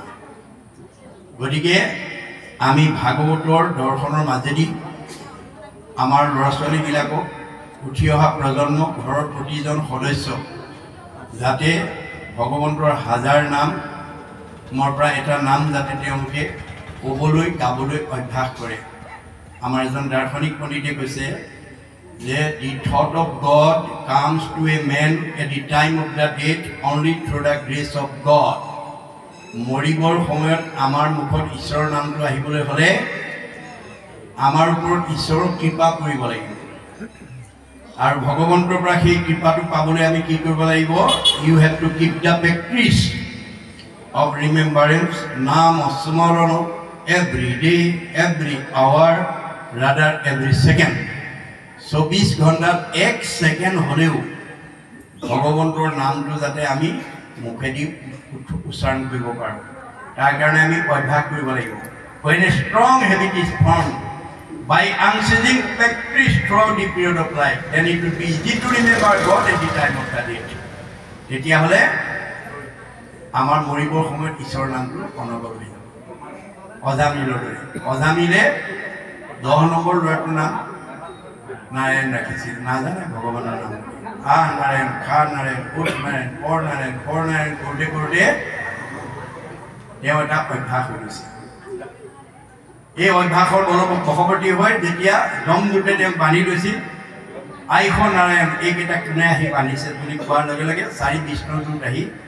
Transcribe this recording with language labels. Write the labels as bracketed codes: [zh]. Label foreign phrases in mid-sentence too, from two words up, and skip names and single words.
[as] গতিকে আমি ভাগৱতৰ দৰ্শনৰ মাজেদি আমাৰ ল'ৰা ছোৱালীবিলাকক, উঠি অহা প্ৰজন্ম, ঘৰৰ প্ৰতিজন সদস্য যাতে ভগৱন্তৰ হাজাৰ নামৰ পৰা এটা নাম যাতে তেওঁলোকে ক'বলৈ গাবলৈ অভ্যাস কৰে। আমাৰ এজন দাৰ্শনিক পণ্ডিতে কৈছে যে [en] the thought of God comes to a man at the time of the death only through the grace of God. [as] মৰিবৰ সময়ত আমাৰ মুখত ঈশ্বৰৰ নামটো আহিবলৈ হ'লে আমাৰ ওপৰত ঈশ্বৰৰ কৃপা কৰিব লাগিব আৰু ভগৱন্তৰ পৰা সেই কৃপাটো পাবলৈ আমি কি কৰিব লাগিব [en] you have to keep the practice of remembrance [as] নাম স্মৰণ [en] every day every hour rather every second 24 [as] ঘণ্টাত 1 সেকেন্ড হলেও ভগৱন্তৰ নামটো যাতে আমি মুখেদি উচ্চাৰণ কৰিব পাৰোঁ তাৰ কাৰণে আমি অভ্যাস কৰিব লাগিব [en] when a strong habit is formed by unceasing practice throughout the period of life then it will be easy to remember God at the time of the day [as] তেতিয়া হলে আমাৰ মৰিবৰ সময়ত ঈশ্বৰৰ নামটো অনবৰত হৈ যাব অজামিলে 10 নম্বৰ ল'ৰাটোৰ নাম নাৰায়ণ ৰাখিছিল নাজানে ভগৱানৰ নাম নাৰায়ণ খা নাৰায়ণ কোট নাৰায়ণ পৰ নাৰায়ণ পৰ নাৰায়ণ কৰোঁতে কৰোঁতে তেওঁ এটা অভ্যাস হৈ গৈছে এই অভ্যাসৰ বশৱৰ্তী হৈ যেতিয়া যমদূতে তেওঁক বান্ধি লৈছিল আইষ নাৰায়ণ এইকেইটা কোনে আহি বান্ধিছে বুলি কোৱাৰ লগে লগে 4 বিষ্ণুদূত আহি